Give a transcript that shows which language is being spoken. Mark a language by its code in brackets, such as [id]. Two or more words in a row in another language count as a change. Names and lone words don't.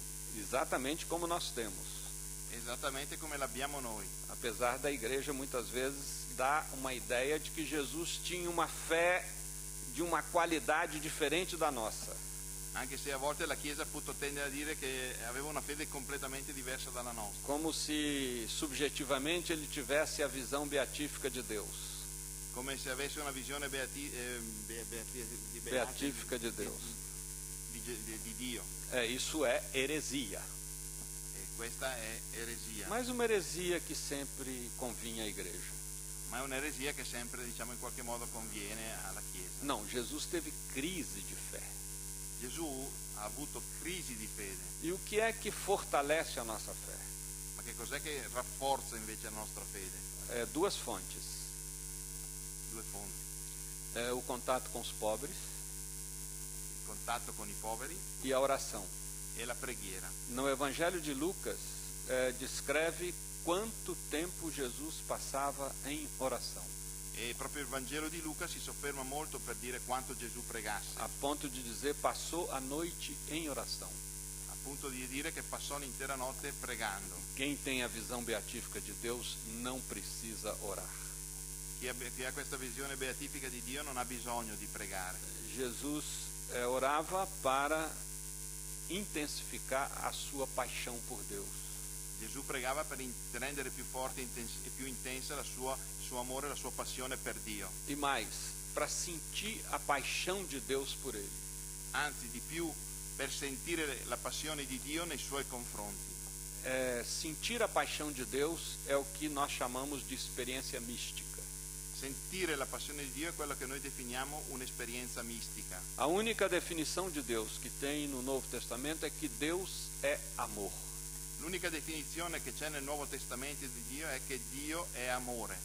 [pt] Exatamente como nós temos. [it] esattamente come l'abbiamo noi. [pt] Apesar da igreja muitas vezes dar uma ideia de que Jesus tinha uma fé de uma qualidade diferente da nossa. [it] Anche se a volte la Chiesa appunto tende a dire che aveva una fede completamente diversa dalla nostra, [pt] Como se subjetivamente ele tivesse a visão beatífica de Deus. [it] come se avesse una visione [pt] Beatífica de Deus. [it] di Dio. [pt] Isso é heresia. [it] E questa è eresia, [pt] Mas uma heresia que sempre convinha à igreja. [it] ma è un'eresia che sempre, diciamo, in qualche modo conviene alla Chiesa. [pt] Não, Jesus teve crise de fé. [it] Gesù ha avuto crisi di fede. [pt] E o que é que fortalece a nossa fé? [it] Ma che cos'è che rafforza invece la nostra fede? [pt] Duas fontes. [it] Due fonti: [pt] O contato com os pobres [it] il contatto con i poveri [pt] e a oração. [it] e la preghiera. [pt] No Evangelho de Lucas, descreve quanto tempo Jesus passava em oração, [it] E proprio il Vangelo di Luca si sofferma molto per dire quanto Gesù pregasse, [pt] a ponto de dizer passou a noite em oração. [it] a punto di dire che passò l'intera notte pregando. [pt] Quem tem a visão beatífica de Deus não precisa orar. [it] Chi ha questa visione beatifica di Dio non ha bisogno di pregare. [pt] Jesus orava para intensificar a sua paixão por Deus. [it] Gesù pregava per rendere più forte e più intensa il suo amore, la sua passione per Dio. [pt] E mais, para sentir a paixão de Deus por ele. [it] Anzi, di più, per sentire la passione di Dio nei suoi confronti. [pt] Sentir a paixão de Deus é o que nós chamamos de experiência mística. [it] Sentire la passione di Dio è quello che noi definiamo un'esperienza mistica. [pt] A única definição de Deus que tem no Novo Testamento é que Deus é amor. [it] L'unica definizione che c'è nel Nuovo Testamento di Dio è che Dio è amore.